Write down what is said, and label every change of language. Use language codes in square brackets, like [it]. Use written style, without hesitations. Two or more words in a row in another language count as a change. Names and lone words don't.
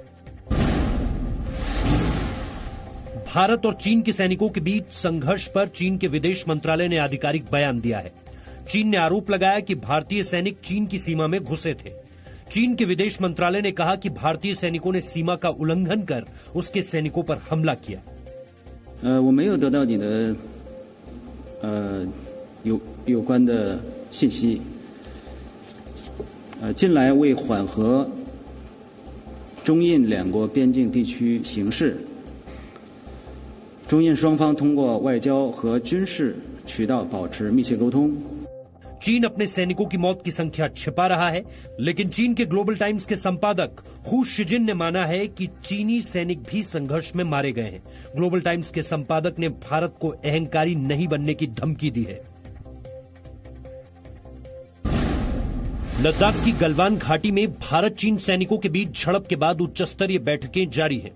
[hi] भारत और चीन के सैनिकों के बीच संघर्ष पर चीन के विदेश मंत्रालय ने आधिकारिक बयान दिया है। चीन ने आरोप लगाया कि भारतीय सैनिक चीन की सीमा में घुसे थे। चीन के विदेश मंत्रालय ने कहा कि भारतीय सैनिकों ने सीमा का उल्लंघन कर उसके सैनिकों पर हमला किया। [zh] 我没有得到你的有关的信息。近来为缓和中印两国边境地区形势，中印双方通过外交和军事渠道保持密切沟通。 [hi] चीन अपने सैनिकों की मौत की संख्या छिपा रहा है, लेकिन चीन के ग्लोबल टाइम्स के संपादक हु शिजिन ने माना है कि चीनी सैनिक भी संघर्ष में मारे गए हैं। ग्लोबल टाइम्स के संपादक ने भारत को अहंकारी नहीं बनने की धमकी दी है। लद्दाख की गलवान घाटी में भारत चीन सैनिकों के बीच झड़प के बाद उच्च स्तरीय बैठकें जारी हैं।